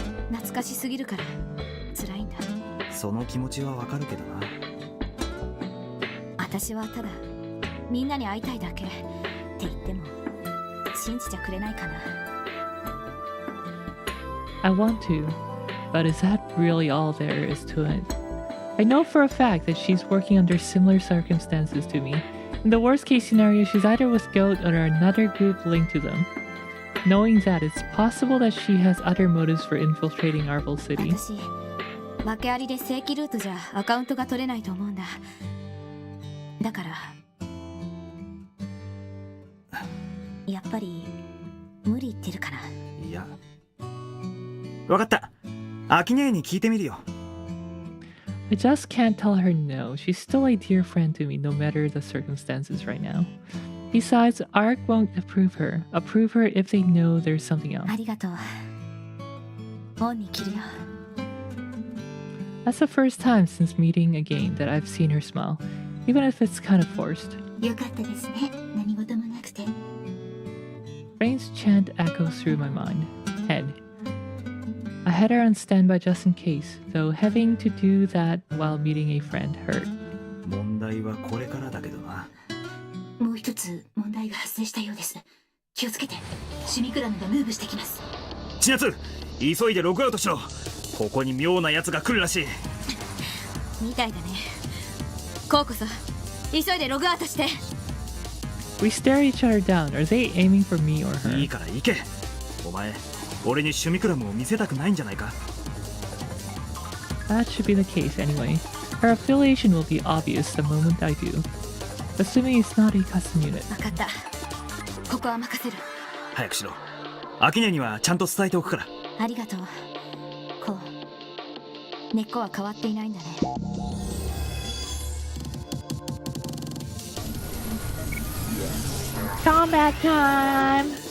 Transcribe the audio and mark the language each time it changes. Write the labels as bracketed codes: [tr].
[ja] 懐かしすぎるから辛いんだ。その気持ちはわかるけどな。私はただみんなに会いたいだけって言っても信じちゃくれないかな。 [en] I want to, but is that really all there is to it? I know for a fact that she's working under similar circumstances to me. In the worst case scenario, she's either with Goat or another group linked to them. Knowing that, it's possible that she has other motives for infiltrating Arvel City. [ja] 私訳ありで正規ルートじゃアカウントが取れないと思うんだ。だからやっぱり無理言ってるかな。いや、わかった。アキネーに聞いてみるよ。 [en] I just can't tell her no. She's still a dear friend to me no matter the circumstances right now. Besides, Ark won't approve her if they know there's something else. [ja] ありがとう。恩に着るよ。 [en] That's the first time since meeting again that I've seen her smile, even if it's kind of forced. [ja] よかったですね。何事もなくて。 [en] Rain's chant echoes through my mind. Head. I had her on standby just in case, though having to do that while meeting a friend hurt. [ja] 問題はこれからだけどな。もう一つ問題が発生したようです。気をつけて。シュミクラムがムーブしてきます。千夏、急いでログアウトしろ。ここに妙なやつが来るらしい。みたいだね。こうこそ急いでログアウトして。 [en] We stare each other down. Are they aiming for me or her? [ja] いいから行け。お前、俺に趣味クラブを見せたくないんじゃないか。 [en] That should be the case anyway. Her affiliation will be obvious the moment I do. Assuming it's not a custom unit. [ja] 分かった。ここは任せる。早くしろ。アキネにはちゃんと伝えておくから。ありがとう。こう、根っこは変わっていないんだね。 [en] Combat time!